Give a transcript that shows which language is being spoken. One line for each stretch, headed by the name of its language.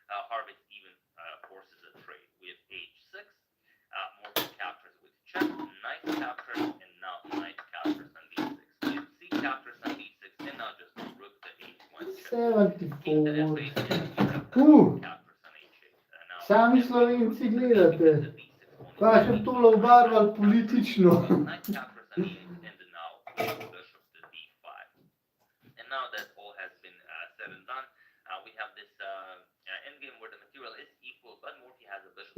English: Harvitz even forces a trade. We have h6. Murphy captures with check, knight captures, and now knight captures on d6. We have c captures on d6, and now just rook to h1 check. King to f8, and we have captures on h8.
Slovenian: Sami Slovenci gledate. Pa še tole obarvali politično.
English: Knight captures on e8, and now we have bishop to d5. And now that all has been said and done, we have this endgame where the material is equal, but Murphy has a bishop.